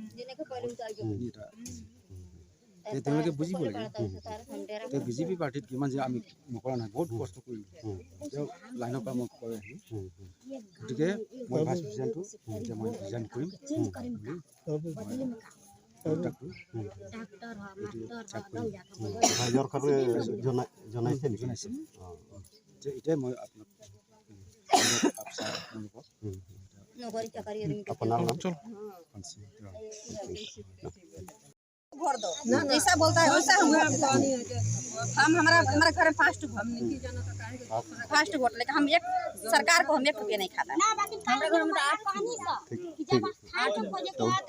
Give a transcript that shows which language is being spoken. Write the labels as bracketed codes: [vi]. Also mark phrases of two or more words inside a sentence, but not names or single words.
[as] এটা তেওঁলোকে বুজিব লাগে বিজেপি পাৰ্টিত কিমান যে আমি নকৰা নাই বহুত কষ্ট কৰিলোঁ তেওঁ লাইনৰ পৰা মই কৈ আহিলোঁ গতিকে মই [en] vice presidentটো [as] এতিয়া মই ৰিজাইন কৰিম জনাইছে এতিয়াই মই আপোনাৰ [hi] जैसा बोलता है वैसा हम हमारा घर में फास्ट वोट लेकिन हम एक सरकार को हम 1 रुपया नहीं खाता हमारे घर में